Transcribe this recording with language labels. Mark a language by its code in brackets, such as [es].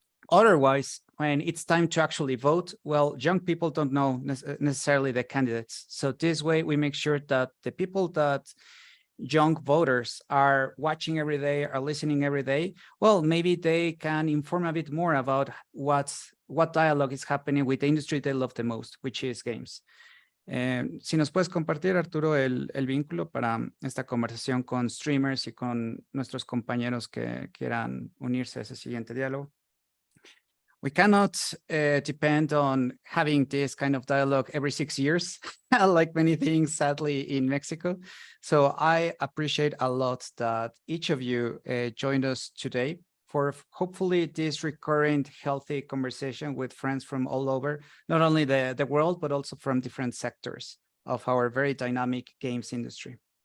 [en] Otherwise, when it's time to actually vote, well, young people don't know necessarily the candidates. So this way we make sure that the people that young voters are watching every day, are listening every day, well, maybe they can inform a bit more about what dialogue is happening with the industry they love the most, which is games. [es] Si nos puedes compartir, Arturo, el vínculo para esta conversación con streamers y con nuestros compañeros que quieran unirse a ese siguiente diálogo. [en] We cannot depend on having this kind of dialogue every 6 years, like many things, sadly, in Mexico. So I appreciate a lot that each of you joined us today for hopefully this recurrent, healthy conversation with friends from all over, not only the world, but also from different sectors of our very dynamic games industry.